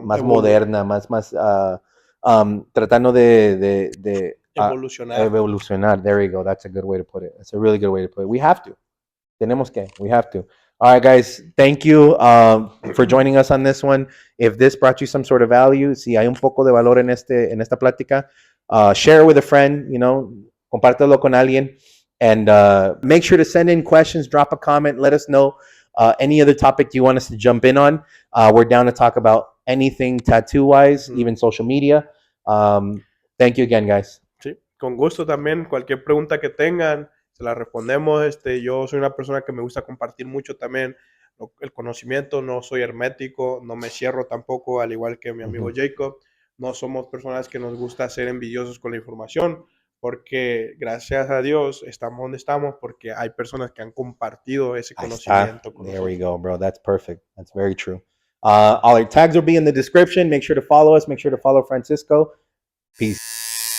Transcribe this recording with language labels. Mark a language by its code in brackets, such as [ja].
[es] más moderna, más tratando de evolucionar. evolucionar. [en] There you go. That's a good way to put it. That's a really good way to put it. We have to. [es] Tenemos que. [en] We have to. All right, guys. Thank you for joining us on this one. If this brought you some sort of value, [es] si hay un poco de valor en esta plática, [en] share it with a friend. [es] Compártelo con alguien. [en] And make sure to send in questions, drop a comment, let us know any other topic you want us to jump in on. We're down to talk about anything tattoo-wise, even social media. Thank you again, guys. [es] Sí, con gusto también. Cualquier pregunta que tengan, se la respondemos. Yo soy una persona que me gusta compartir mucho también el conocimiento. No soy hermético, no me cierro tampoco, al igual que mi amigo Jacob. No somos personas que nos gusta ser envidiosos con la información, porque gracias a Dios estamos donde estamos, porque hay personas que han compartido ese conocimiento con [en] There [es] nosotros. [en] we go, bro. That's perfect. That's very true. All our tags will be in the description. Make sure to follow us. Make sure to follow Francisco. Peace.